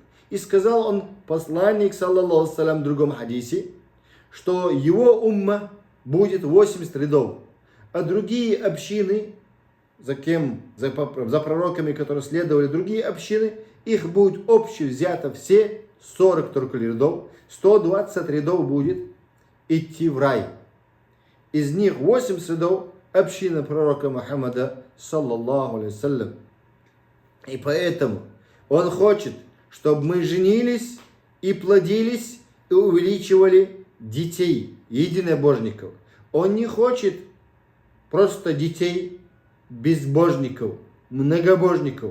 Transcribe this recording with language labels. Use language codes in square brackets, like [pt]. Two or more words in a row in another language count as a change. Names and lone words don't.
[ru] И сказал он, посланник, [ar] صلى الله سلم, [ru] в другом хадисе, что его умма будет 80 рядов, а другие общины, за пророками, которые следовали другие общины, их будет общее взято все 40 только рядов, 120 рядов будет идти в рай. Из них 80 рядов община пророка Мухаммада, [ar] صلى الله عليه سلم. [ru] И поэтому он хочет, чтобы мы женились и плодились и увеличивали детей, единобожников. Он не хочет просто детей безбожников, многобожников.